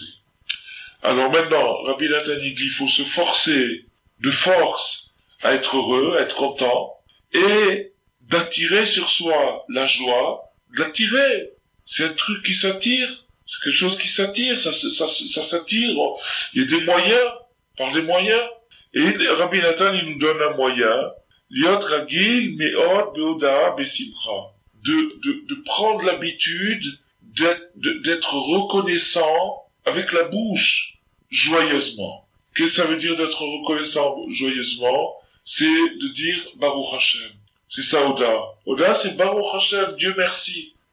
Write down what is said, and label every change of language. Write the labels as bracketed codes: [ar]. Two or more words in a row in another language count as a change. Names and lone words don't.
[fr] Alors maintenant, Rabbi Nathan dit qu'il faut se forcer de force à être heureux, à être content, et d'attirer sur soi la joie, de l'attirer. C'est un truc qui s'attire. C'est quelque chose qui s'attire, ça s'attire. Il y a des moyens, par des moyens. Et Rabbi Nathan, il nous donne un moyen. [he] להיות רגיל מאוד בהודאה בשמחה. [fr] De prendre l'habitude d'être reconnaissant avec la bouche, joyeusement. Qu'est-ce que ça veut dire d'être reconnaissant joyeusement? C'est de dire [he] ברוך השם. [fr] C'est ça, Oda. Oda, c'est [he] ברוך השם, [fr] Dieu merci.